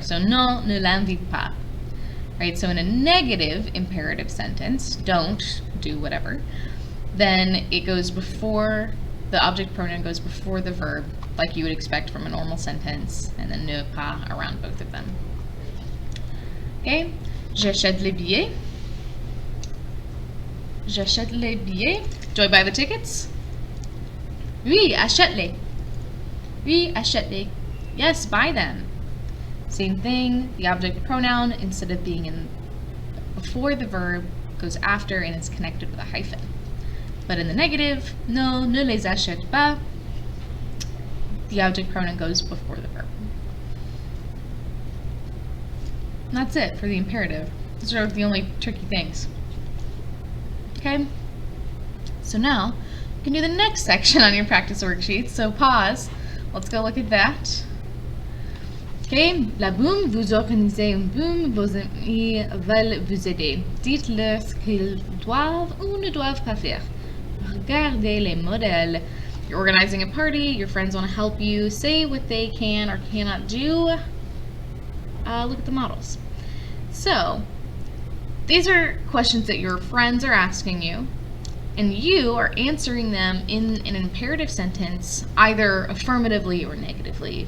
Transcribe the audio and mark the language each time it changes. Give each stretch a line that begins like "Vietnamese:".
English: So,
French: non, ne l'invite pas.
English: Right, so in a negative imperative sentence, don't, do whatever, then it goes before, the object pronoun goes before the verb, like you would expect from a normal sentence, and then ne pas around both of them.
French: Okay, j'achète les billets. J'achète les billets.
English: Do I buy the tickets?
French: Oui, achète-les. Oui, achète-les.
English: Yes, buy them. Same thing, the object pronoun, instead of being in before the verb, goes after and is connected with a hyphen. But in the negative,
French: non, ne les achète pas,
English: the object pronoun goes before the verb. And that's it for the imperative. Those are the only tricky things. Okay? So now, you can do the next section on your practice worksheet. So pause. Let's go look at that.
French: Okay, la boum, vous organisez une boum, vos amis veulent vous aider. Dites-leur ce qu'ils doivent ou ne doivent pas faire. Regardez les modèles.
English: You're organizing a party, your friends want to help you. Say what they can or cannot do. Look at the models. So, these are questions that your friends are asking you, and you are answering them in an imperative sentence, either affirmatively or negatively.